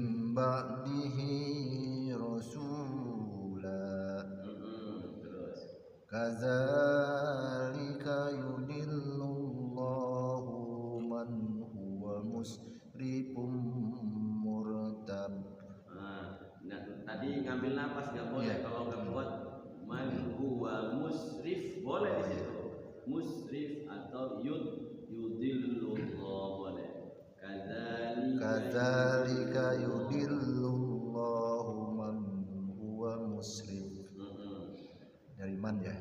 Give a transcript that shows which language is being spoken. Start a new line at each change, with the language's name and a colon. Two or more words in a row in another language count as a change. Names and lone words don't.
Arabic: من بعده كذلك يضل الله من هو مسرف مرتاب.
Indonesian: Nah, tadi ngambil napas nggak boleh, kalau nggak kuat
Arabic: من هو مسرف
Indonesian: boleh di situ, musrif atau yudillullah boleh.
Arabic: كذلك يضل الله من هو مسرف.
Indonesian: Dari man ya.